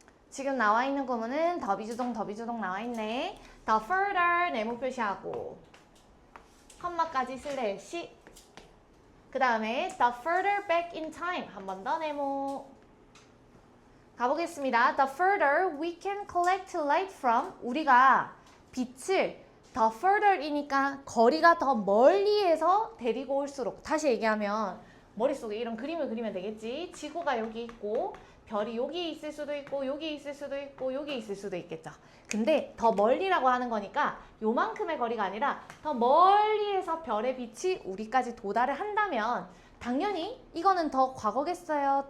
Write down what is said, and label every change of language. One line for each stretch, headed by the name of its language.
Korean: 지금 나와 있는 구문은 더비주동 나와 있네.
English: The further
Korean: 네모 표시하고 컴마까지 슬래시. 그 다음에
English: the further back in time
Korean: 한 번 더 네모. 가보겠습니다.
English: The further we can collect light from.
Korean: 우리가 빛을
English: the further
Korean: 이니까 거리가 더 멀리에서 데리고 올수록. 다시 얘기하면 머릿속에 이런 그림을 그리면 되겠지. 지구가 여기 있고 별이 여기 있을 수도 있고 여기 있을 수도 있고 여기 있을 수도 있겠죠. 근데 더 멀리라고 하는 거니까 요만큼의 거리가 아니라 더 멀리에서 별의 빛이 우리까지 도달을 한다면 당연히 이거는 더 과거겠어요?